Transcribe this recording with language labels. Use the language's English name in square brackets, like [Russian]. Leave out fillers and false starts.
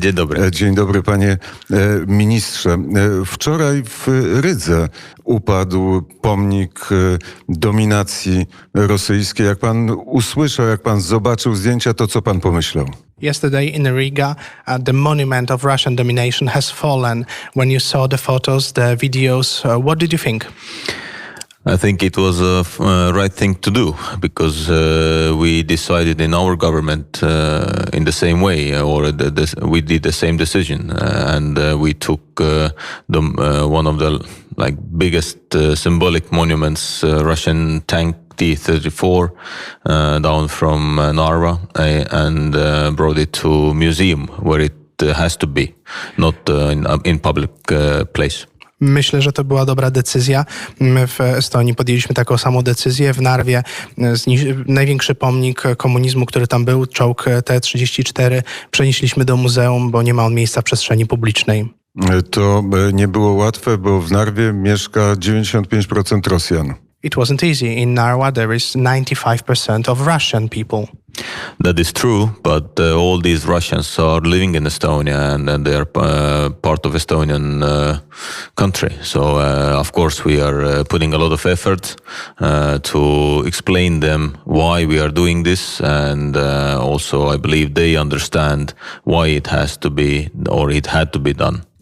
[Polish] Dzień dobry. Dzień dobry panie ministrze. Wczoraj w Rydze upadł pomnik dominacji rosyjskiej. Jak pan usłyszał, jak pan zobaczył zdjęcia, to co pan pomyślał? [English] Yesterday in Riga, the monument of Russian domination has fallen. When you saw the photos, the videos, what did you think? I think it was a right thing to do because we decided in our government in the same way, or we did the same decision, and we took one of the biggest symbolic monuments, Russian tank T-34, down from Narva, and brought it to museum where it has to be, not in public place. [Polish] Myślę, że to była dobra decyzja. My w Estonii podjęliśmy taką samą decyzję. W Narwie największy pomnik komunizmu, który tam był, czołg T-34, przenieśliśmy do muzeum, bo nie ma on miejsca w przestrzeni publicznej. To nie było łatwe, bo w Narwie mieszka 95% Rosjan. [English] It wasn't easy. In Narva there is 95% of Russian people. That is true, but all these Russians are living in Estonia and they are part of Estonian country. So of course we are putting a lot of effort to explain them why we are doing this, and also I believe they understand why it has to be, or it had to be done.